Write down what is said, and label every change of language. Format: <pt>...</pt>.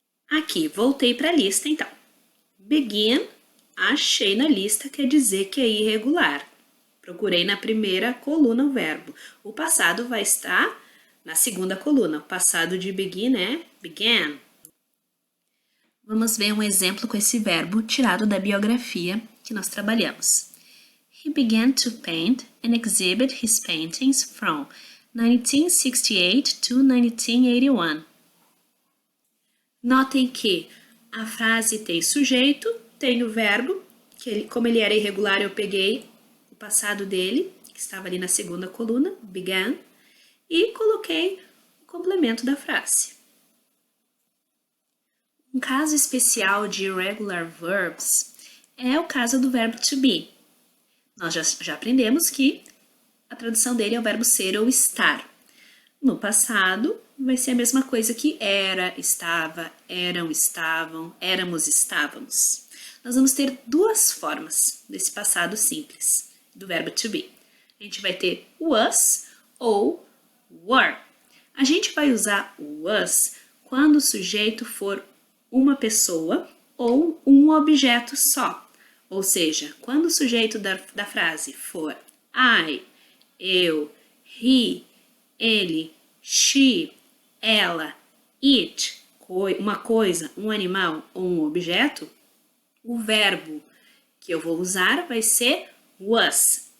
<pt>Aqui, voltei para a lista, então. Begin, achei na lista, quer dizer que é irregular. Procurei na primeira coluna o verbo. O passado vai estar na segunda coluna. O passado de begin é began. Vamos ver um exemplo com esse verbo tirado da biografia que nós trabalhamos.</pt> <en>He began to paint and exhibit his paintings from 1968 to 1981.</en> <pt>Notem que a frase tem sujeito, tem o verbo, que como ele era irregular, eu peguei o passado dele, que estava ali na segunda coluna, began, e coloquei o complemento da frase. Um caso especial de irregular verbs é o caso do verbo to be. Nós já aprendemos que a tradução dele é o verbo ser ou estar. No passado, vai ser a mesma coisa que era, estava, eram, estavam, éramos, estávamos. Nós vamos ter duas formas desse passado simples, do verbo to be. A gente vai ter was ou were. A gente vai usar o was quando o sujeito for uma pessoa ou um objeto só. Ou seja, quando o sujeito da frase for I, eu, he, ele, she, ela, it, uma coisa, um animal ou um objeto, o verbo que eu vou usar vai ser was.</pt>